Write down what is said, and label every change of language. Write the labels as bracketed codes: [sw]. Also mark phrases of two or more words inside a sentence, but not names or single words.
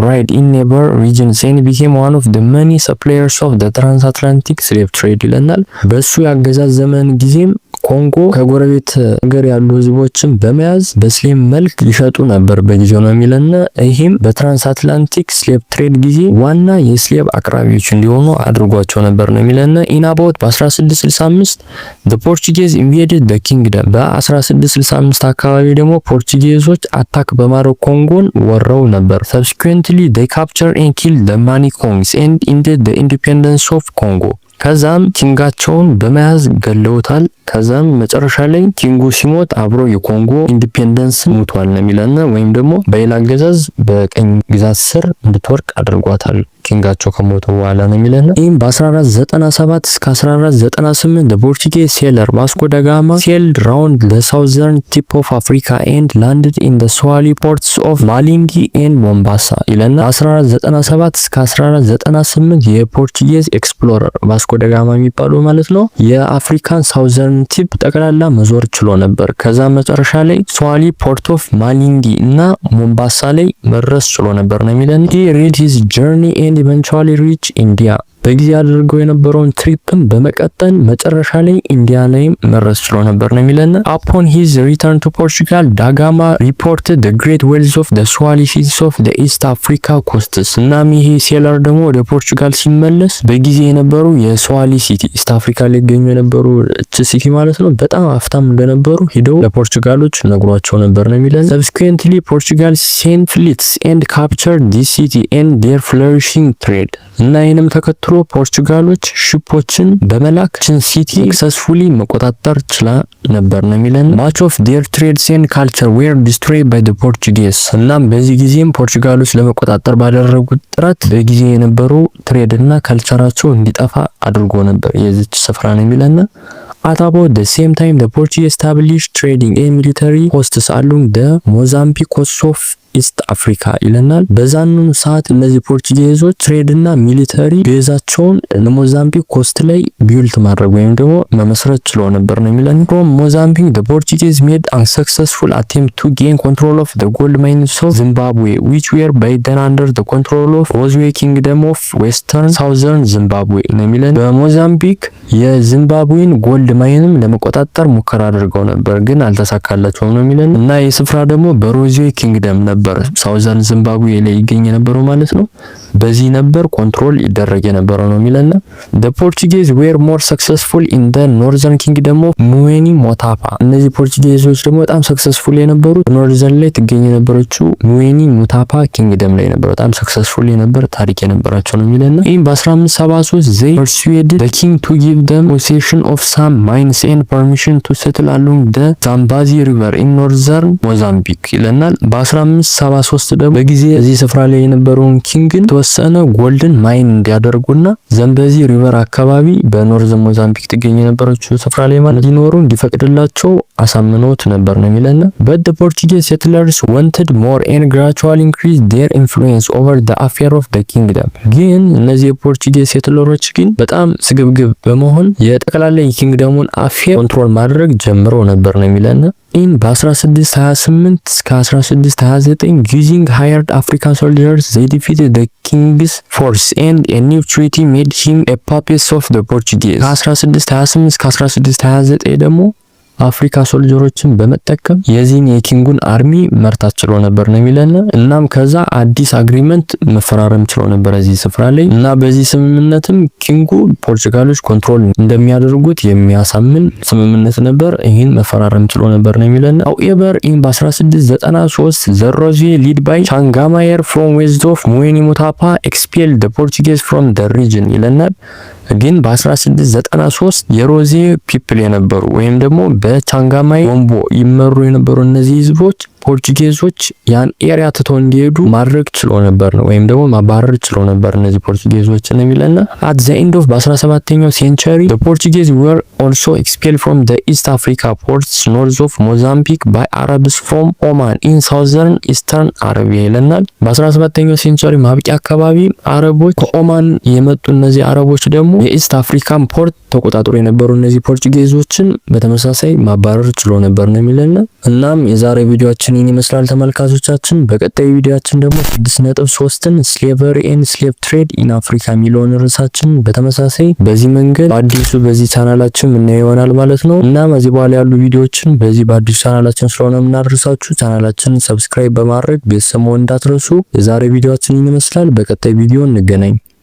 [en] ride in neighbor regions and became one of the many suppliers of the transatlantic slave trade [am] ይለናል። በሱ ያገዛዝ ዘመን ጊዜም ኮንጎ ከጎረቤት ሀገር ያሉ ህዝቦችን በመያዝ በስሌም መልክ ሊሸጡ ነበር በጊዜው ነው የሚለና ይሄም [en] transatlantic slave trade [am] ጊዜ ዋና የስሌቭ አቅራቢዎች እንዲሆኑ አድርጓቸው ነበር ነው የሚለና [en] in about [am] በ1665 [en] the Portuguese invaded the kingdom [am] በ1665 አካባቢ ደግሞ ፖርቹጌዞች አታክ በማድረግ ኮንጎን ወረው ነበር። [en] subsequently they captured and killed the Mani Kongs and ended the independence of Congo። [am] ከዛም ኪንጋቸውን በመያዝ ገለውታል። ከዛም መጨረሻ ላይ ኪንጉ ሲሞት አብሮ የኮንጎ ኢንዲፔንደንስ ሙቷል ነው የሚለና ወይም ደግሞ በሌላ አገዛዝ በቀኝ ግዛት ስር እንድትወርቅ አድርጓታል ኪንጋቸው ከሞቱ በኋላ ነው የሚለና ይህም [en] በ1497 እስከ 1498 the Portuguese sailor Vasco da Gama sailed round the southern tip of Africa and landed in the Swahili ports of Malindi and Mombasa ይለና [am] 1497 እስከ 1498 [en] Portuguese explorer [am] ቫስኮ ዳ ጋማ የሚባለው ማለት ነው የአፍሪካን [en] southern tip [am] ጠቅላላ መዞር ችሎ ነበር። ከዛ መጨረሻ ላይ [en] Swahili port of Malindi [am] እና ሞምባሳ ላይ መድረስ ችሎ ነበር ነው የሚለን። [en] he read his journey and eventually reached India። [am] በጊዜ አድርገው የነበረውን ትሪፕም በመቀጠል መጨረሻ ላይ ኢንዲያ ላይ መድረስ ችሎ ነበር ነው የሚለን። [en] upon his return to Portugal ዳጋማ reported the great wealth of the Swahili cities of the East Africa coasts። [am] እናም ይሄ ሴለር ደግሞ ወደ ፖርቹጋል ሲመለስ በጊዜ የነበሩ [en] Swahili city East Africa [am] ላይ ገኙ የነበሩ ሲቲ ማለት ነው በጣም አፍታም እንደነበሩ ሄደው ለፖርቹጋሎች ነግሯቸው ነበር ነው የሚለን። [en] subsequently Portugal sent fleets and captured this city and their flourishing trade። [am] እና ይህንም ተከትሎ ፖርቹጋሎች ሽፖችን በመላክ ችን [en] city successfully [am] መቆጣጠር ችላ ነበር ነው የሚለን። [en] much of their trades and culture were destroyed by the Portuguese። [am] እናም በዚህ ጊዜም ፖርቹጋሎች ለመቆጣጠር ባደረጉት ጥረት በጊዜ የነበሩ ትሬድ እና ካልቸራቸው እንዲጠፋ አድርጎ ነበር የዚች ስፍራ ነው የሚለን። [en] At about the same time the Portuguese established trading and military posts along the Mozambique coast of East Africa [am] ይለናል። በዛኑ ሰዓት እነዚህ ፖርቹጌዞች ትሬድ እና ሚሊተሪ ቤዛቸውን ሞዛምቢክ ኮስት ላይ ቢልድ ማድረግ ወይም ደግሞ መመስረት ችሎ ነበር ነው የሚለን። [en] from Mozambique the Portuguese made unsuccessful attempt to gain control of the gold mines of Zimbabwe which were by then under the control of Rozwe Kingdom of Western Southern Zimbabwe [am] ነው የሚለን። በሞዛምቢክ የዚምባብዌን [en] gold mines [am] ለመቆጣጠር ሙከራ አድርገው ነበር ግን አልተሳካላቸውም ነው የሚለን እና የስፍራ ደግሞ [en] Rozwe kingdom [am] ነበር [en] Southern Zimbabwe [am] ላይ ይገኝ የነበረው ማለት ነው። በዚህ ነበር ኮንትሮል ይደረግ የነበረው ነው የሚለና [en] the Portuguese were more successful in the northern kingdom of [am] ሙዌኒ ሞታፓ። እነዚህ ፖርቹጌዞች ደግሞ በጣም ሰክሰስፉል የነበሩት ኖርዘርን ላይ ትገኝ የነበረችው ሙዌኒ ሞታፓ ኪንግደም ላይ ነበር። በጣም ሰክሰስፉል የነበር ታሪክ የነበራቸው ነው የሚለና ይህም [en] በ1573 they persuaded the king to give them possession of some mines and permission to settle along the Zambezi river in northern Mozambique [am] ይለናል። በ1573 ደግሞ በጊዜ እዚህ ስፍራ ላይ የነበረውን ኪንግን ተወሰነ [en] golden mine [am] እንዲያደርጉና [en] Zambezi river [am] አካባቢ [en] north Mozambique [am] ትገኝ የነበረችው ስፍራ ላይ ማለት ሊኖሩ እንዲፈቅድላቸው አሳምነውት ነበር ነው የሚለና [en] but the Portuguese settlers wanted more and gradually increased their influence over the affair of the kingdom። [am] ግን እነዚህ [en] Portuguese settlers [am] ግን በጣም ስግብግብ በመሆን የጠቅላላ የኪንግደሙን [en] affair control [am] ማድረግ ጀምረው ነበር ነው የሚለና in [en] በ1628 እስከ 1629 using hired African soldiers they defeated the king's force and a new treaty made him a puppet of the Portuguese። [am] ከ1628 እስከ 1629 ደግሞ [en] African soldiers [am] በመጠቀም የዚህን የኪንጉን አርሚ መርታት ችሎ ነበር ነው የሚለና እናም ከዛ አዲስ አግሪመንት መፈራረም ችሎ ነበር እዚህ ስፍራ ላይ እና በዚህ ስምምነትም ኪንጉ ፖርቹጋሎች ኮንትሮል እንደሚያደርጉት የሚያሳምን ስምምነት ነበር። ይህን መፈራረም ችሎ ነበር ነው የሚለና however in በ1693 [en] the Rose lead by Changamire from west of ሙዌኒ ሞታፓ expelled the Portuguese from the region [am] ይለናል። ግን በ1693 [en] Rose people [am] የነበሩ ወይም ደግሞ በቻንጋማይ ወምቦ ይመሩ የነበሩ እነዚህ ህዝቦች ፖርቹጌዞች ያን ኤሪያ ትተው እንዲሄዱ ማድረግ ችሎ ነበር ነው ወይም ደግሞ ማባረር ችሎ ነበር እነዚህ ፖርቹጌዞች ነው የሚለና [en] at the end of በ17ኛው ሴንቸሪ the Portuguese were also expelled from the East Africa ports north of Mozambique by Arabs from Oman in southern eastern Arabia [am] ይለናል። በ17ኛው ሴንቸሪ ማብቂያ አካባቢ አረቦች ከኦማን የመጡ እነዚህ አረቦች ደግሞ የኢስት አፍሪካን ፖርት ተቆጣጥሮ የነበሩ እነዚህ ፖርቹጌዞችን በተመሳሳይ ማባረር ችሎ ነበር ነው የሚለና እናም የዛሬ ቪዲዮአችን ይህን ይመስላል ተመልካቾቻችን። በቀጣይ ቪዲዮአችን ደግሞ 6.3ን [en] slavery and slave trade in Africa [am] የሚለውን ርዕሳችን በተመሳሳይ በዚህ መንገድ በአዲሱ በዚህ ቻናላችን ምናየው ይሆናል ማለት ነው። እናም እዚህ በኋላ ያሉ ቪዲዮዎችን በዚህ በአዲሱ ቻናላችን ስለሆነ የምናደርሳችሁ ቻናላችንን ሰብስክራይብ በማድረግ ቤተሰብ መሆን እንዳትረሱ። የዛሬ ቪዲዮአችን ይህን ይመስላል። በቀጣይ ቪዲዮ እንገናኝ።